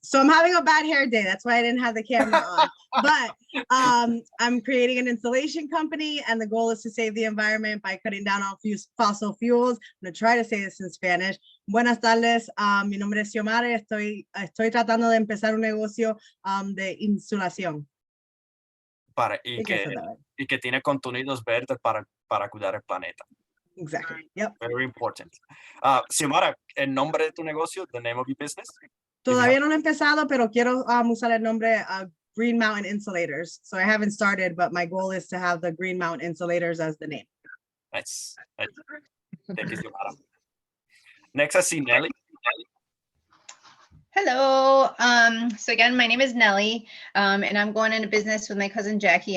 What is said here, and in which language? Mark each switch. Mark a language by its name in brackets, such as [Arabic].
[English] So I'm having a bad hair day. That's why I didn't have the camera on. But I'm creating an installation company, and the goal is to save the environment by cutting down on fossil fuels. I'm going to try to say this in Spanish. [Spanish] Buenas tardes. Mi nombre es Xiomara. Estoy tratando de empezar un negocio de insulación. Y que tiene contenidos verdes para cuidar el planeta. [English] Exactly. Yep. Very important. Xiomara, [Spanish] el nombre de tu negocio, [English] the name of your business? [Spanish] Todavía no lo he empezado, pero quiero usar el nombre Green Mountain Insulators. [English] So I haven't started, but my goal is to have the Green Mountain Insulators as the name. Nice. Thank you, Xiomara. Next, I see Nelly. Hello. So again, my name is Nellie, and I'm going into business with my cousin Jackie.